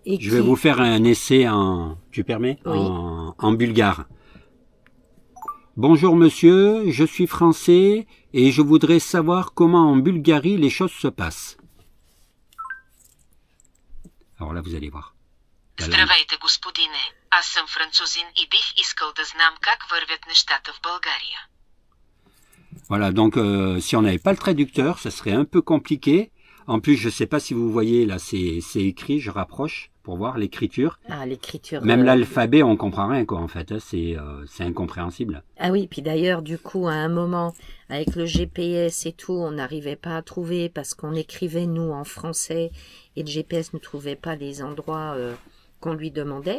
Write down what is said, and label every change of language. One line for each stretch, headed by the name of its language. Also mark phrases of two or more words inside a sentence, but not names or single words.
French: Et je vais vous faire un essai tu permets, oui. en bulgare. Bonjour monsieur, je suis français et je voudrais savoir comment en Bulgarie les choses se passent. Alors là, vous allez voir.
Bulgarian: Здравейте, господине. Аз съм французин и бих искал да знам как вървят нещата в България.
French: Voilà, donc si on n'avait pas le traducteur, ça serait un peu compliqué. En plus, je ne sais pas si vous voyez, là, c'est écrit, je rapproche pour voir l'écriture. Ah, l'écriture. Même l'alphabet, on comprend rien, quoi, en fait. Hein, c'est incompréhensible. Ah oui, puis d'ailleurs, du coup, à un moment, avec le GPS et tout, on n'arrivait pas à trouver parce qu'on écrivait, nous, en français, et le GPS ne trouvait pas les endroits qu'on lui demandait.